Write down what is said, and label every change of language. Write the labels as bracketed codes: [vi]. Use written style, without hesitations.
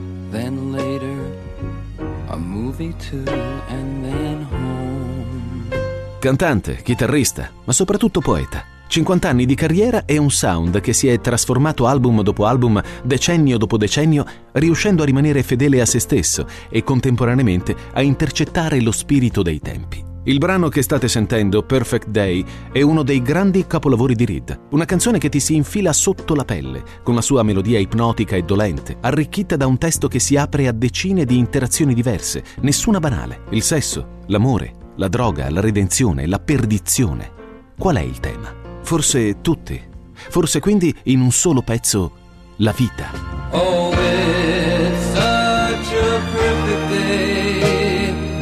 [en] Then later, a movie too, and then home. [it] Cantante, chitarrista, ma soprattutto poeta. 50 anni di carriera e un sound che si è trasformato album dopo album, decennio dopo decennio, riuscendo a rimanere fedele a se stesso e contemporaneamente a intercettare lo spirito dei tempi. Il brano che state sentendo, Perfect Day, è uno dei grandi capolavori di Reed. Una canzone che ti si infila sotto la pelle, con la sua melodia ipnotica e dolente, arricchita da un testo che si apre a decine di interazioni diverse, nessuna banale. Il sesso, l'amore, la droga, la redenzione, la perdizione. Qual è il tema? Forse tutti. Forse quindi, in un solo pezzo, la vita. [en] Oh, it's such a perfect day.